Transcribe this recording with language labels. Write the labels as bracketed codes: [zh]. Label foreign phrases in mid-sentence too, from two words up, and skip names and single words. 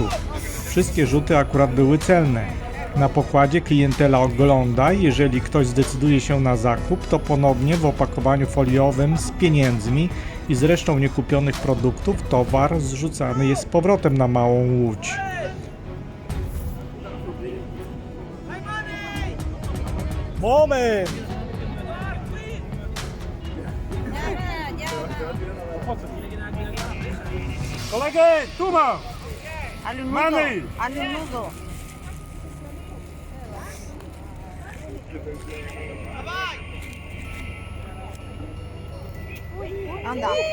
[pl] Wszystkie rzuty akurat były celne. Na pokładzie klientela ogląda, jeżeli ktoś zdecyduje się na zakup, to ponownie w opakowaniu foliowym z pieniędzmi i z resztą niekupionych produktów towar zrzucany jest z powrotem na małą łódź. Moment! Kolegę, tu mam! [es] Hazle un Mami. nudo. Hazle un nudo. Anda.